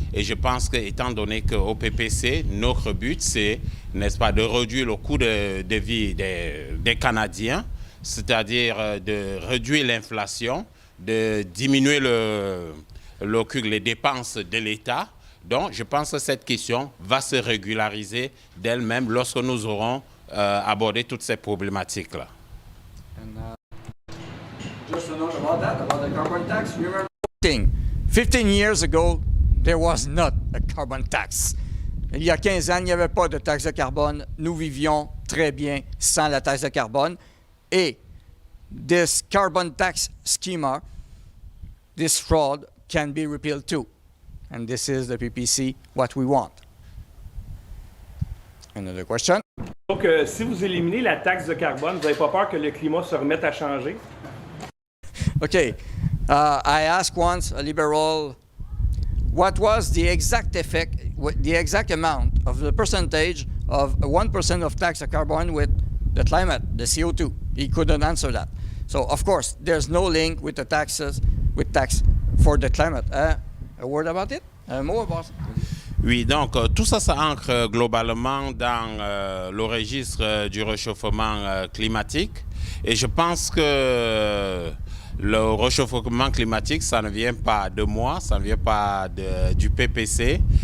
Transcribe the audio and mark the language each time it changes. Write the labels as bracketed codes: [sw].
[fr] Et je pense qu'étant donné qu'au PPC, notre but, c'est, n'est-ce pas, de réduire le coût de vie des Canadiens, c'est-à-dire de réduire l'inflation, de diminuer les dépenses de l'État. Donc, je pense que cette question va se régulariser d'elle-même lorsque nous aurons abordé toutes ces problématiques-là. [en] Just a note about that, about the carbon tax. You remember 15 years ago, there was not a carbon tax. [fr] Il y a 15 ans, il n'y avait pas de taxe de carbone. Nous vivions très bien sans la taxe de carbone. [en] Et this carbon tax schema, this fraud can be repealed too. And this is the PPC, what we want. Another question? [fr] Donc, si vous éliminez la taxe de carbone, vous n'avez pas peur que le climat se remette à changer? [en] Okay, I asked once a liberal, what was the exact effect, the exact amount of the percentage of 1% of tax of carbon with the climate, the CO2? He couldn't answer that. So, of course, there's no link with the taxes, with tax for the climate. A word about it? More about it? [fr] Oui, donc tout ça, ça ancre globalement dans le registre du réchauffement climatique. Et je pense que le réchauffement climatique, ça ne vient pas de moi, ça ne vient pas du PPC.